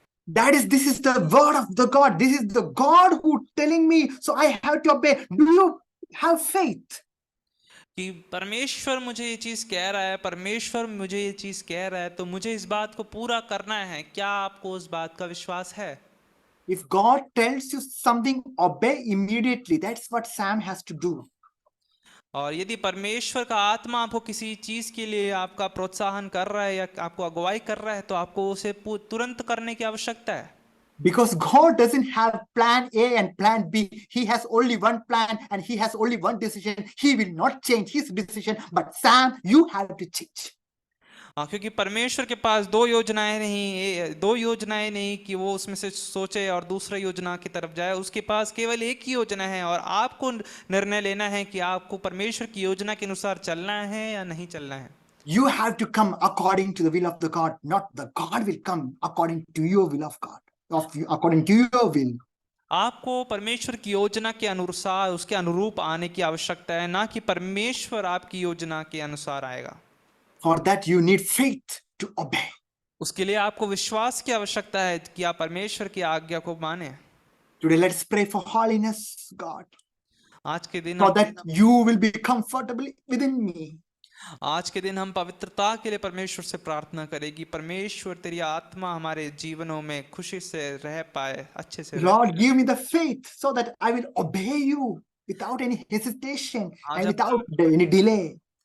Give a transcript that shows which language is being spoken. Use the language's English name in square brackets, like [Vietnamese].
[English] This is the word of the God. This is the God who telling me, so I have to obey. Do you have faith? [Hindi] कि परमेश्वर मुझे ये चीज कह रहा है, परमेश्वर मुझे ये चीज कह रहा है, तो मुझे इस बात को पूरा करना है। क्या आपको उस बात का विश्वास है? [English] If God tells you something, obey immediately. That's what Sam has to do. [Hindi] और यदि परमेश्वर का आत्मा आपको किसी चीज के लिए आपका प्रोत्साहन कर रहा है या आपको अगुवाई कर रहा है, तो आपको उसे तुरंत करने की आवश्यकता है। [English] Because God doesn't have plan A and plan B. He has only one plan and he has only one decision. He will not change his decision. But Sam, you have to change. [Hindi] क्योंकि परमेश्वर के पास दो योजनाएं नहीं कि वो उसमें से सोचे और दूसरा योजना की तरफ जाए। उसके पास केवल एक ही योजना है और आपको निर्णय लेना है कि आपको परमेश्वर की योजना के अनुसार चलना है या नहीं चलना है। [English] You have to come according to the will of the God, not the God will come according to your will of God, according to your will. [Hindi] आपको परमेश्वर की योजना के अनुसार उसके अनुरूप आने की आवश्यकता है, ना कि परमेश्वर आपकी योजना के अनुसार आएगा। [English] For that you need faith to obey. [Hindi] उसके लिए आपको विश्वास की आवश्यकता है कि आप परमेश्वर की आज्ञा को माने। [English] Today let's pray for holiness, God, [Hindi] आज के दिन [English] so that you will be comfortable within me. [Hindi] आज के दिन हम पवित्रता के लिए परमेश्वर से प्रार्थना करेगी, परमेश्वर तेरी आत्मा हमारे जीवनों में खुशी से रह पाए, अच्छे से [English] Lord, give me the faith so that I will obey you without any hesitation and without any delay.